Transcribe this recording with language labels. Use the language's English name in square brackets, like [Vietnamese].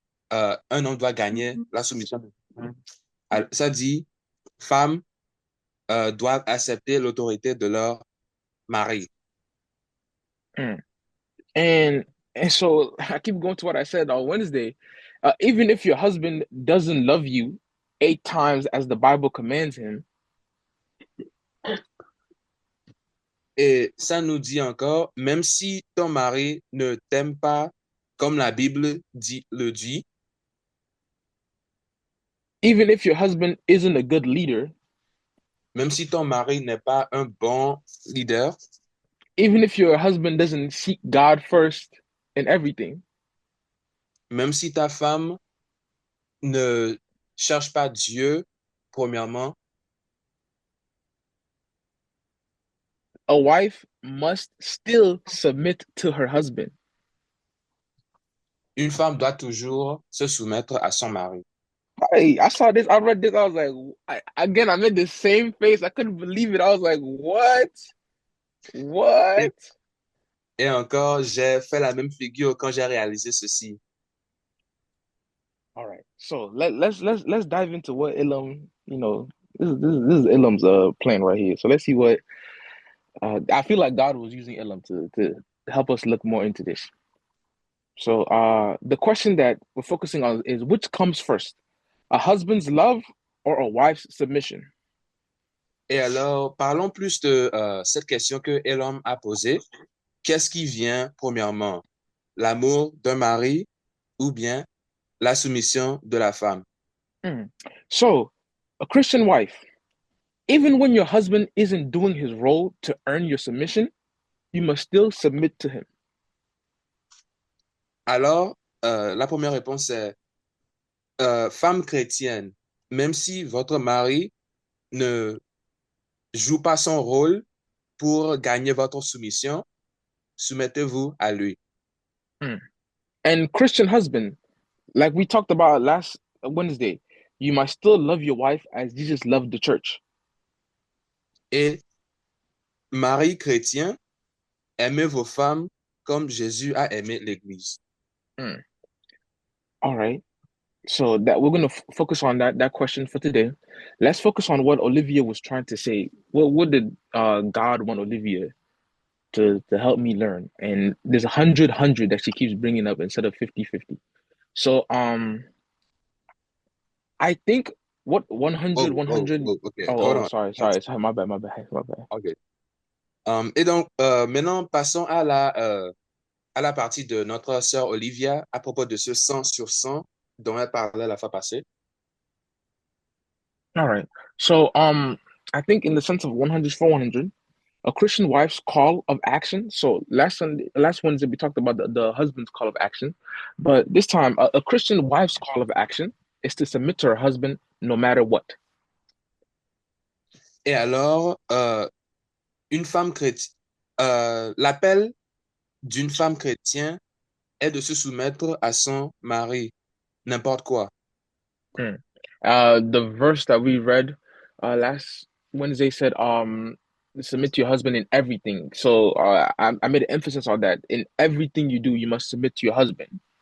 [French] un homme doit gagner la soumission de sa femme. Ça dit, femmes doivent accepter l'autorité de leur mari. Mm. [English] And and so I keep going to what I said on Wednesday. Even if your husband doesn't love you 8 times as the Bible commands him, [French] Et ça nous dit encore, même si ton mari ne t'aime pas comme la Bible le dit, [English] even if your husband isn't a good leader, [French] même si ton mari n'est pas un bon leader, [English] even if your husband doesn't seek God first in everything, [French] même si ta femme ne cherche pas Dieu, premièrement, [English] a wife must still submit to her husband. [French] une femme doit toujours se soumettre à son mari. [English] Hey, I saw this, I read this, I was like, again, I made the same face. I couldn't believe it. I was like, what? What? [French] Et encore, j'ai fait la même figure quand j'ai réalisé ceci. [English] All right, so let's dive into what Elam, this is Elam's plan right here. So let's see what I feel like God was using Elam to help us look more into this. So the question that we're focusing on is which comes first, a husband's love or a wife's submission? [French] Et alors, parlons plus de cette question que Elam a posée. Qu'est-ce qui vient premièrement? L'amour d'un mari ou bien la soumission de la femme? [English] So, a Christian wife, even when your husband isn't doing his role to earn your submission, you must still submit to him. [French] Alors, la première réponse est femme chrétienne, même si votre mari ne joue pas son rôle pour gagner votre soumission, soumettez-vous à lui. [English] And Christian husband, like we talked about last Wednesday, you must still love your wife as Jesus loved the church. [French] Et mari chrétien, aimez vos femmes comme Jésus a aimé l'Église. [English] All right. So that we're going to focus on that question for today. Let's focus on what Olivia was trying to say. What did God want Olivia to help me learn? And there's 100 that she keeps bringing up instead of 50-50. So I think what 100 okay. Hold on. Sorry, my bad. Okay. [French] Et donc maintenant passons à la partie de notre sœur Olivia à propos de ce 100 sur 100 dont elle parlait la fois passée. [English] All right. So I think in the sense of 100 for 100, a Christian wife's call of action. So last Wednesday we talked about the husband's call of action, but this time a Christian wife's call of action is to submit to her husband no matter what. [French] Et alors, une femme chrétienne, l'appel d'une femme chrétienne est de se soumettre à son mari, n'importe quoi. [English] The verse that we read last Wednesday said, submit to your husband in everything. So I made an emphasis on that. In everything you do, you must submit to your husband.